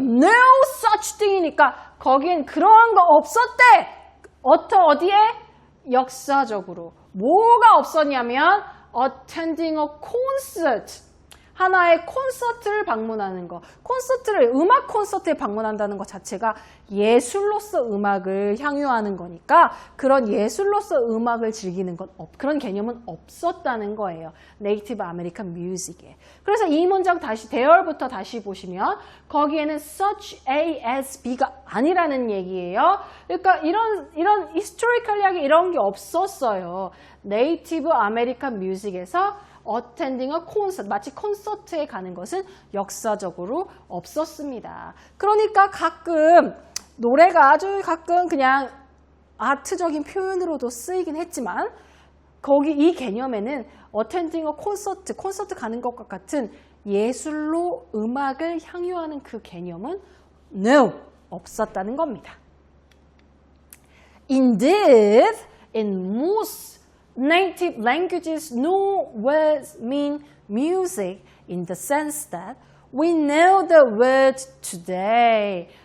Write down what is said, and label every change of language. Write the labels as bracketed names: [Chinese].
[English] No such thing [Korean] 이니까 거긴 그러한 거 없었대. 어디에? 역사적으로. 뭐가 없었냐면 [English] attending a concert. [Korean] 하나의 콘서트를 방문하는 거. 음악 콘서트에 방문한다는 것 자체가 예술로서 음악을 향유하는 거니까 그런 예술로서 음악을 즐기는 건 그런 개념은 없었다는 거예요. 네이티브 아메리칸 뮤직에. 그래서 이 문장 대열부터 다시 보시면 거기에는 [English] such a as be [Korean] 가 아니라는 얘기예요. 그러니까 이런 historical하게 이런 게 없었어요. 네이티브 아메리칸 뮤직에서 [English] attending a concert, [Korean] 마치 콘서트에 가는 것은 역사적으로 없었습니다. 그러니까 가끔 노래가 아주 가끔 그냥 아트적인 표현으로도 쓰이긴 했지만 거기 이 개념에는 [English] attending a concert, [Korean] 콘서트 가는 것과 같은 예술로 음악을 향유하는 그 개념은 no, 없었다는 겁니다. [English] Indeed, in most native languages, no words mean music in the sense that we know the word today.